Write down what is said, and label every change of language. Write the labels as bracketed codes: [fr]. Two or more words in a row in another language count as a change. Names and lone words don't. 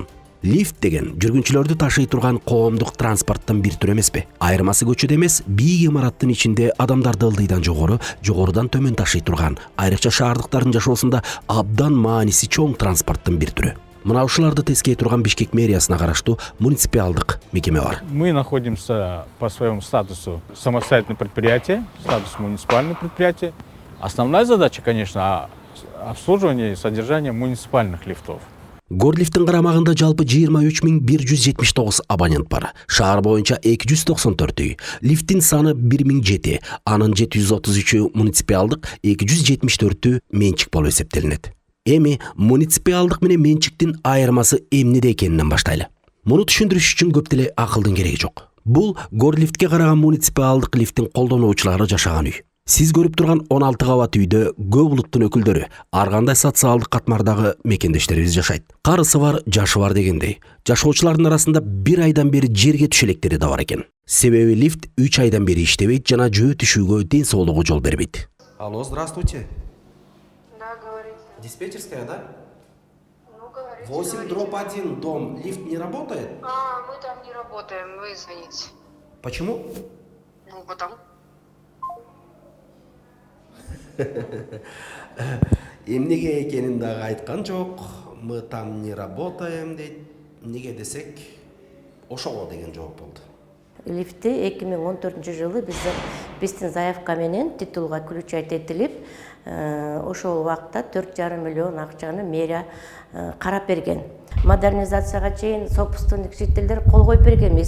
[ky] Лифт деген жүргүнчүлөрдү ташый турган коомдук транспорттон бир түр эмеспи? Айырмасы көчөдө эмес, бийик имараттын ичинде адамдарды ылдыйдан жогорудан төмөн ташый турган, айрыкча шаардыктардын жашоосунда абдан мааниси чоң транспорттун бир түрү. Мына ушуларды тескей турган Бишкек мэриясына караштуу муниципалдык мекеме бар. [ru] Мы находимся по своему статусу самостоятельное предприятие, статус муниципальное предприятие. Основная задача, конечно, обслуживание и содержание муниципальных лифтов. [ky] Горлифттин карамагында жалпы 23179 абонент бар. Шаар боюнча 294 үй. Лифттин саны 1007, анын 733 муниципалдык, 274 менчик болуп эсептелинет. Эми муниципалдык менен менчиктин айырмасы эмнеде экенинен баштайлы. Муну түшүндүрүш үчүн көп деле акылдын кереги жок. Бул Горлифтке караган муниципалдык лифттин колдонуучулары жашаган үй. Сиз көрүп турган 16 кабат үйдө көп улуттун өкүлдөрү, ар кандай социалдык катмардагы мекендештерибиз жашайт. Карысы бар, жашы бар дегендей. Жашоочулардын арасында бир айдан бери жерге түшелектери да бар экен. Себеби лифт 3 айдан бери иштебейт жана жөө түшүүгө, ден соолугу жол бербейт. [ru] Алло, здравствуйте. Да, говорите. Диспетчерская, да? Ну, говорите. 8/1 дом. Лифт не работает? Мы там не работаем, вы звоните. Почему? Ну, потому. [ky] Эмнеге экенин дагы айткан жок. [ru] Мы там не работаем дейт. [ky] Неге десек, ошого деген жооп болду. Лифти 2014 жылы биздин заявка менен титулга включать этилип, ошол убакта 4,5 миллион акчаны мэрия карап берген. Модернизацияга чейин собственник жителдер кол коюп бергенбиз.